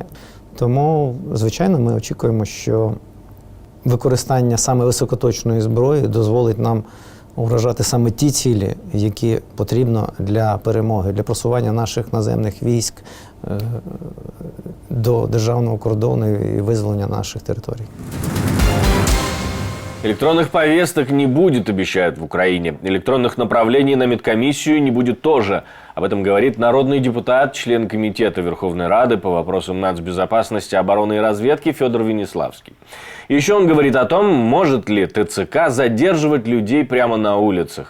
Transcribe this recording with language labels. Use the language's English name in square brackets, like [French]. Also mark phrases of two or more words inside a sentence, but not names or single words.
[Ukrainian] Тому, звичайно, ми очікуємо, що використання саме високоточної зброї дозволить нам уражати саме ті цілі, які потрібно для перемоги, для просування наших наземних військ до державного кордону і визволення наших територій. [Russian] Электронных повесток не будет, обещают в Украине. Электронных направлений на медкомиссию не будет тоже. Об этом говорит народный депутат, член Комитета Верховной Рады по вопросам нацбезопасности, обороны и разведки Федор Венеславский. Еще он говорит о том, может ли ТЦК задерживать людей прямо на улицах.